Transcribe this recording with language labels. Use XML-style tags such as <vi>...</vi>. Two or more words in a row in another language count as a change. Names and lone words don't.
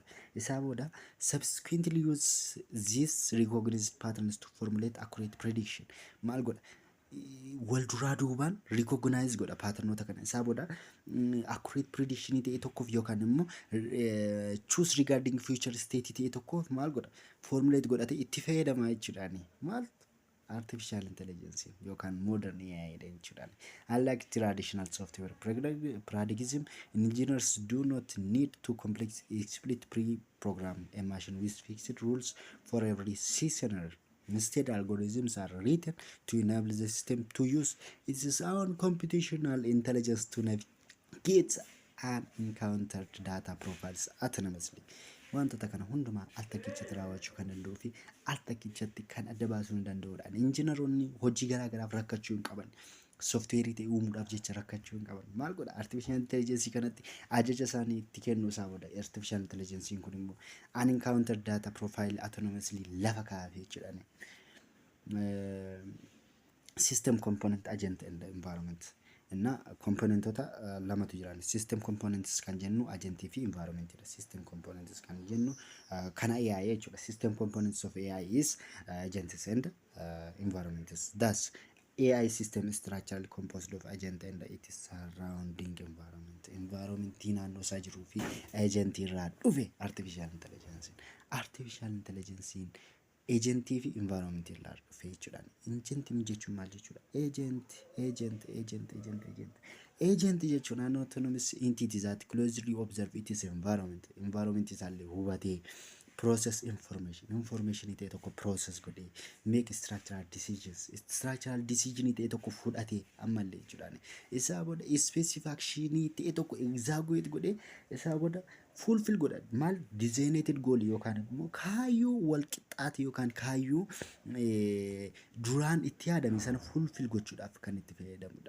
<om>Isaa booda</om> <en>subsequently use these recognized patterns to formulate accurate prediction.</en> <om>Maal godha? Wal duraa duubaan recognize godha patternota kana. Isaa booda</om> <en>accurate prediction</en> <om>ta'e tokkoof yookaan immoo</om> <en>choose regarding future state</en> <om>ta'e tokkoof maal godha? Formulate godhate itti fayyadama jechuudhaani. Maal?</om> <en>Artificial intelligence</en> <om>yookaan</om> <en>modern AI</en> <om>dha jechuudhaani.</om> <en>Unlike traditional software paradigm, engineers do not need to explicitly pre-program a machine with fixed rules for every scenario. Instead, algorithms are written to enable the system to use its own computational intelligence to navigate unencountered data profiles autonomously.</en> <om>Wantoota kana hundumaa al takkichatti raawwachuu kan danda'uu fi al takkichatti kan adda baasuu hin danda'udha. Injiinaroonni hojii garaa garaaf rakkachuu hin qaban. Softweerii ta'e uumuudhaaf jecha rakkachuu hin qaban. Maal godha?</om> <en>Artificial intelligence</en> <om>kanatti ajaja isaanii itti kennuu isaa booda</om> <en>artificial intelligence</en> <om>kun immoo</om> <en>unencountered data profile autonomously</en> <om>lafa kaa'ee jechuudhaani.</om> <en>System component agent and environment እና</en> <om>komponentoota lamatu jiran.</om> <en>System components</en> <om>kan jennu agentii fi environment dha.</om> <en>System components</en> <om>kan jennu kana AI jechuudha.</om> <en>System components of AI is agents and environments. Thus AI system is structurally composed of agent and its surrounding environment.</en> <om>Environment naannoo isaa jiruu fi agent irraa dhufe</om> <en>artificial intelligence. Artificial intelligence</en> <om>agentii fi environment irraa dhufe jechuudha. Agentii jechuun maal jechuudha?</om> <en>Agent jechuun an autonomous entity that closely observe its environment.</en> <om>Environment isaallee hubatee</om> <en>process information</en> <om>ta'e tokko process godhee</om> <en>make structural decision</en> <om>ta'e tokko fudhatee ammallee jechuudha. Isaa booda</om> <en>specific action</en> <om>ta'e tokko execute godhee isaa booda fulfill godha. Maal</om> <en>designated goal</en> <om>yookaan immoo kaayyoo wal qixxaate yookaan kaayyoo duraan itti yaadame sana fulfill gochuudhaaf kan itti fayyadamudha.</om>